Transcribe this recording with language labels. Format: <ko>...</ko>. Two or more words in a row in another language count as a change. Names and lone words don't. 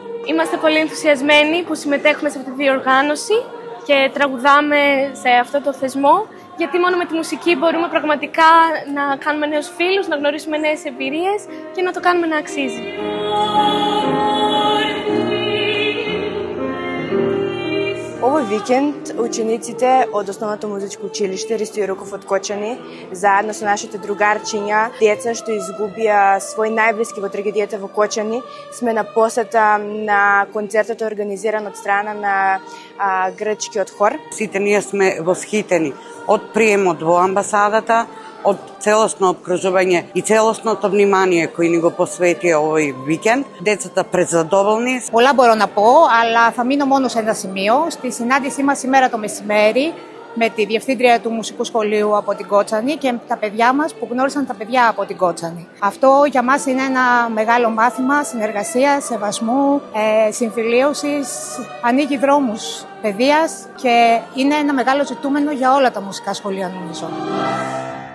<el>Είμαστε πολύ ενθουσιασμένοι που συμμετέχουμε σε αυτή τη διοργάνωση και τραγουδάμε σε αυτό το θεσμό, γιατί μόνο με τη μουσική μπορούμε πραγματικά να κάνουμε νέους φίλους, να γνωρίσουμε νέες εμπειρίες και να το κάνουμε να αξίζει.</el> <mk>Овој викенд учениците од Основното музичко училиште Ристо Јоруков од Кочани, заедно со нашите другарчиња, деца што изгубија свој најблиски во трагедијата во Кочани, сме на посета на концертот организиран од страна на грчкиот хор. Сите ние сме восхитени од приемот во амбасадата, од целосно обкружување и целосното внимание кој ни го посвети овој викенд. Децата презадоволни.</mk> <el>Πολλά μπορώ να πω, αλλά θα μείνω μόνο σε ένα σημείο. Στη συνάντησή μας σήμερα το μεσημέρι με τη διευθύντρια του Μουσικού Σχολείου από την Κότσανη και τα παιδιά μας που γνώρισαν τα παιδιά από την Κότσανη. Αυτό για μας είναι ένα μεγάλο μάθημα συνεργασίας, σεβασμού, συμφιλίωσης, ανοίγει δρόμους παιδείας και είναι ένα μεγάλο ζητούμενο για όλα τα μουσικά σχολεία, νομίζω.</el>